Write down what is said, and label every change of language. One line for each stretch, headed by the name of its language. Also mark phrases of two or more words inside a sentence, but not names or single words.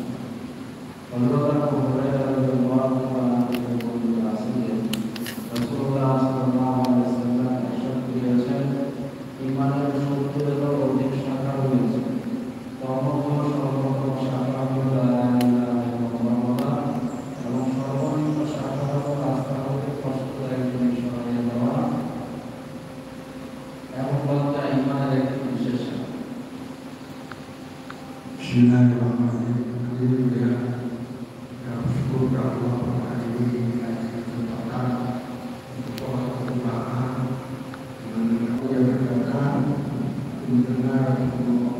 Bangla: হযরত আবু হুরায়রা
Arabic: رضي الله تعالى
Bangla: থেকে বর্ণিত আছে যে রাসূলুল্লাহ
Arabic: صلى الله عليه وسلم
Bangla: ইরশাদ করেছেন ঈমানের 70 এরও অধিক শাখা রয়েছে। সর্বোচ্চ শাখা হলো
Arabic: لا إله إلا الله
Bangla: এবং সর্বনিম্ন শাখা হলো রাস্তা হতে পরস্পরের দিকে সরিয়ে দেওয়া এবং লজ্জা ঈমানের একটি বিশেষ শাখা।
Arabic: بسم الله الرحمن الرحيم.
Indonesian: Bersyukur Allah hari ini kita kesempatan untuk berdoa dengan yang datang mendengar